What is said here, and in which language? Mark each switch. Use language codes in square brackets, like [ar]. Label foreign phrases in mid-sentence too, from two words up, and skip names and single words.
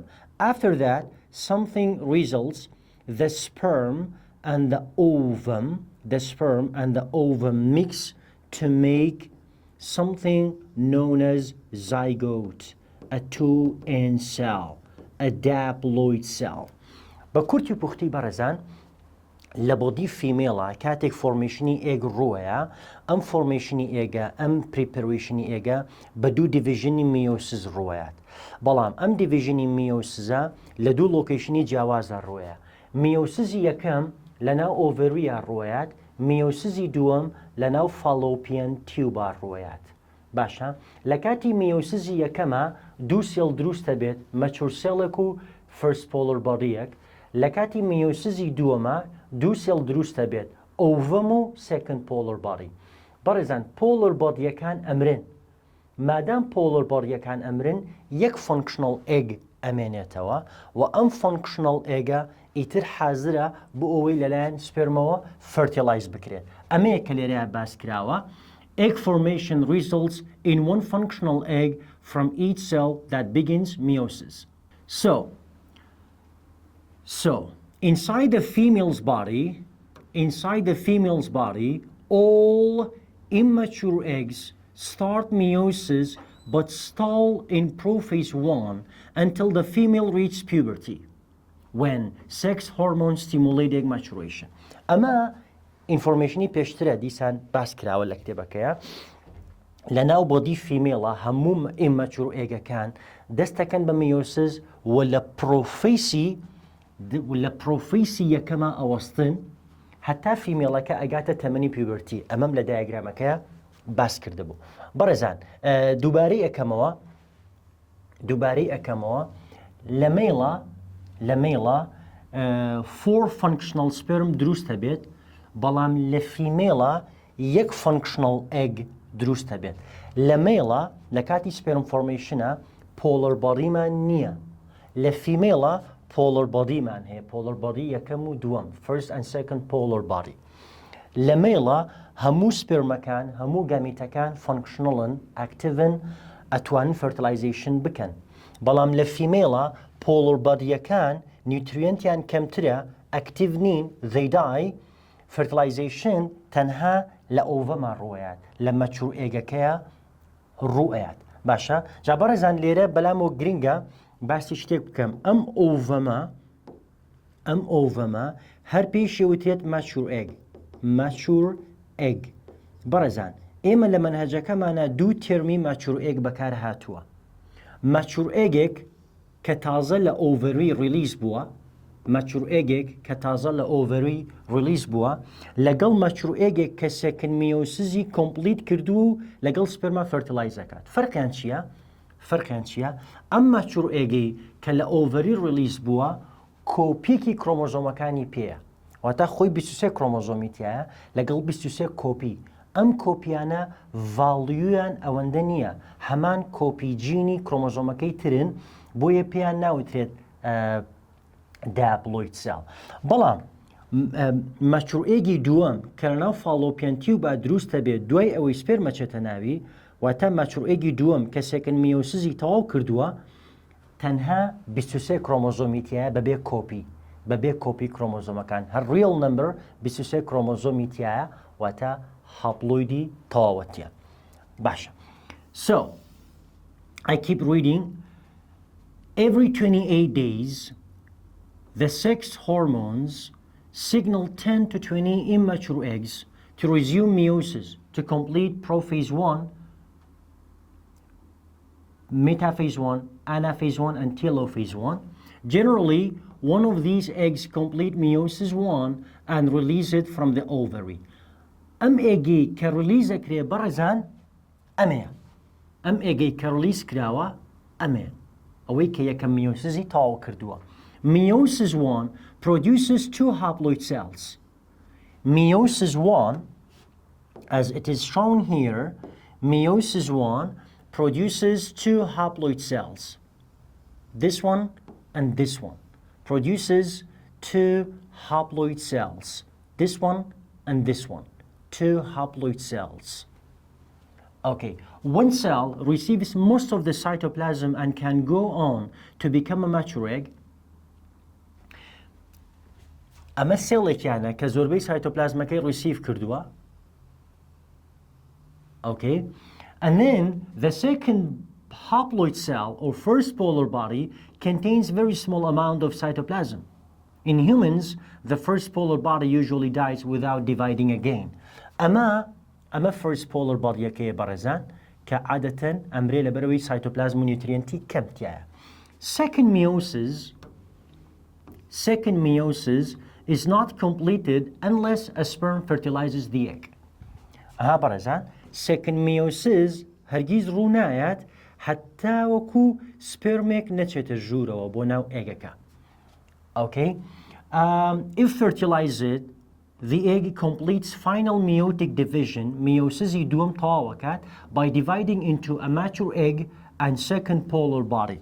[en] After that, something results, the sperm and the ovum mix to make something known as zygote, a 2N cell, a diploid cell. [ku] بكورتي بوختي برزان لبودي فيميلا كاتك فورميشني ايج رويا ام فورميشني ايجا ام بريبريشني ايجا بدو ديفيجني ميوسز رويات بلام ام ديفيجني ميوسزا لدو لوكيشني جواز الرويا ميوسزي يكم لنا اوفريا رويات ميوسزي دوم لنا [en] fallopian tube [ku] رويات باشا لكاتي ميوسزي يكما دو سيل دروست بيت ماتشور سيلكو [en] first polar body [ku] ك لكاتي ميوسزي دوما دو سيل دروست بيت اوفمو second [en] polar body [ku] برزان [en] polar body [ku] كان امرن مادام [en] polar body [ku] كان امرن يك [en] functional egg [ku] امينيتوا وام functional egg [ckb] ایتر حاضره بۆ ئەوەی لەلایەن سپێرمەوە fertilize بکرێت ئەمەیە کە لێرەیە باس کراوە [en] egg formation results in one functional egg from each cell that begins meiosis. So inside the female's body, all immature eggs start meiosis but stall in prophase 1 until the female reaches puberty, when sex hormones stimulate egg maturation. [ckb] أما informationi پێشترە دیسان باس کراوە لە کتێبەکەیە لەناو بۆدی فیمێڵە هەموو immature ئێگەکان دەستەکەن بە meiosis و لە پرۆفیسی یەکەمە ئەوەستن هەتا فیمێڵەکە ئەگاتە تەمەنی پیوبەرتی ئەمەم لە دایاگرامەکەیە باس کردبوو بەڕێزان دووبارەی ئەەکەمەوە لە مێڵە 4 [en] functional sperm [ckb] دروستە بێت بەڵام لە فیمێڵە یەک [en] functional egg [ckb] دروستە بێت لە مێڵە لە کاتی [en] sperm formationە polar bodyمان [ckb] نییە لە فیمێڵە [en] polar bodyمان [ckb] هەیە [en] polar body [ckb] یەکەم و دووەم [en] first and second polar body [ckb] لە مێڵە هەموو سپێرمەکان هەموو گامیتەکان functionalن activeن ئەتوانن fertilization بکەن بەڵام لە فیمێڵە [en] polar bodyەکان [ckb] نیوتریەنتیان کەمترە active نین [en] they die [ckb] fertilization تەنها لە ئۆڤەما ڕوەیات لە مەچوور ئێگەکەیە ڕوئەیات باشە جا بەڕێزان لێرە بەلامەوە گرینگە باسی شتێک بکەم ئەم ئۆڤەمە هەر پێشی وتێت [en] mature egg [ckb] بەڕێزان ئێمە لە مەنهەجەکەمانە دوو تێرمی [en] mature egg [ckb] بەکار هاتووە [en] mature egg [ckb] کە تازە لە ئۆڤەری ریلیز بووە [en] mature egg [ckb] کە تازە لە ئۆڤەری ریلیز بووە لەگەڵ [en] mature egg [ckb] کە [en] second meiosis complete [ckb] کردو و لەگەڵ سپێرما fertilize دەکات فەرقیان چییە؟ ئەم mature egg کە لە ئۆڤەری ریلیز بووە کۆپیەکی کرۆمۆزۆمەکانی پێیە واتە خۆی 23 کرۆمۆزۆمیتیایە لەگەڵ 23 کۆپی ئەم کۆپیانە ڤاڵیویان ئەوەندە نییە هەمان کۆپی جینی کرۆمۆزۆمەکەی ترن بۆیە پێیان ناوترێت [en] diploid cell [ckb] بەڵام [en] mature [ckb] egg دووەم کە لەناو فالۆپیان تیوبە دروستە بێت دوای ئەوەی سپێرمە چێتە ناوی واتە mature egg دووەم کە [en] second meiosis [ckb] تەواو کردووە تەنها 23 کرۆمۆزۆمیتیایە بەبێ کۆپی کرۆمۆزۆمەکان هەر [en] real number [ckb] 23 کرۆمۆزۆمیتیایە واتە هاپلۆیدی تەواوەتیە باشە [en] so I keep reading every 28 days the sex hormones signal 10 to 20 immature eggs to resume meiosis to complete prophase 1 metaphase 1 anaphase 1 and telophase 1 generally one of these eggs complete meiosis 1 and release it from the ovary. [ckb] eggi کە release ئەکرێ بەڕێزان ئەمەیە. eggi کە release کراوە ئەمەیە. ئەوەی کە یەکەم meiosis تەواو کردووە. [en] Meiosis 1 produces 2 haploid cells. Meiosis 1, as it is shown here, meiosis 1 produces 2 haploid cells. This one and this one produces 2 haploid cells. This one and this one, 2 haploid cells. Okay, one cell receives most of the cytoplasm and can go on to become a mature egg. [ckb] ئەمە سێڵێکیانە کە زۆربەی سایتۆپلازمەکەی ریسیڤ کردووە. [en] Okay, and then the second haploid cell or first polar body contains very small amount of cytoplasm. In humans, the first polar body usually dies without dividing again. [ku] أما [en] first polar body [ku] يكي برزان كعادة أمري لبروي [en] cytoplasm nutrienti [ku] كم تيا. [en] Second meiosis is not completed unless a sperm fertilizes the egg. [ckb] برزان [en] second meiosis [ckb] هرگیز ڕوو نایات حتى وەکو سپێرمێک نەچێتە ژوورەوە بۆ ناو ئێگەکە. [en] Okay, if fertilized, the egg completes final meiotic division, meiosis [ckb] دوم تەواوەکات, [en] by dividing into a mature egg and second polar body.